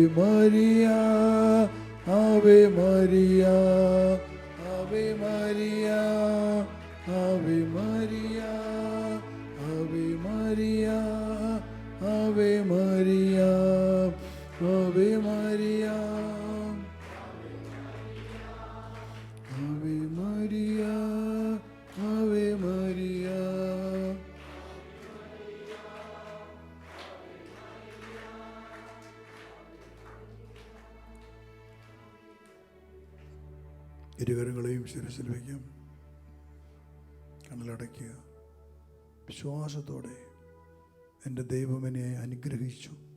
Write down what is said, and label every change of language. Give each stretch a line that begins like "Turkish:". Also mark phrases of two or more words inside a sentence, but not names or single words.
Latin: Maria, Ave Maria, Ave Maria, Ave Maria, Ave Maria, Ave Maria, Ave Maria, Ave Maria, Ave Maria.
Malayalam: ഇരുകരങ്ങളെയും ശിരസിൽ വയ്ക്കാം. കണ്ണിലടയ്ക്കുക. വിശ്വാസത്തോടെ എൻ്റെ ദൈവം എന്നെ അനുഗ്രഹിച്ചു.